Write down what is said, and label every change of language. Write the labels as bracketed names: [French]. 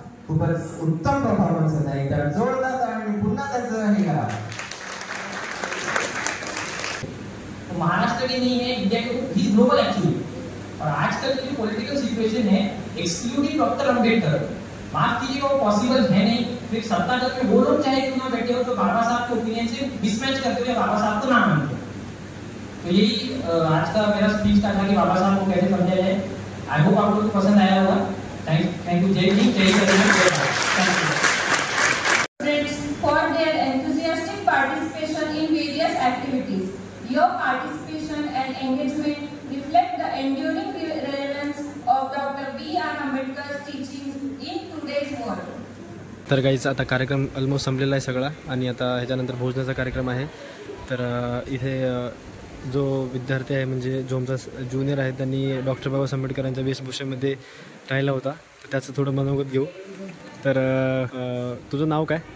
[Marathi] खूपच उत्तम परफॉर्मन्स होता. एकदा जोरदार आणि पुन्हा त्याचं हे करा. [Hindi] महाराष्ट्र के नहीं है, इंडिया के ही ग्लोबल एक्चुअली. और आजकल की जो पॉलिटिकल सिचुएशन है, एक्सक्लूडिंग डॉक्टर अम्बेडकर, माफ कीजिएगा वो पॉसिबल है नहीं. फिर सत्ता में वो लोग चाहे क्यों ना बैठे हो तो बाबा साहब के ओपिनियन से मिसमैच करते हुए बाबा साहब को ना मानते. तो यही आज का मेरा स्पीच का था कि बाबा साहब को कैसे समझा जाए. [English] I hope [Hindi] आप लोगों को पसंद आया होगा. Thank you. जय हिंद, जय Shri. [English] For their enthusiastic participation in various activities. Your participation and engagement reflect the enduring relevance of Dr. B.R. Ambedkar's teachings in today's world. [Marathi] तर गाईच आता कार्यक्रम ऑलमोस्ट संपलेला आहे सगळा आणि आता ह्याच्यानंतर भोजनाचा कार्यक्रम आहे. तर इथे जो विद्यार्थी आहे म्हणजे जो आमचा ज्युनियर आहे त्यांनी डॉक्टर बाबासाहेब आंबेडकरांच्या वेशभूषेमध्ये राहिला होता. तर त्याचं थोडं मनोगत घेऊ. तर तुझं नाव काय?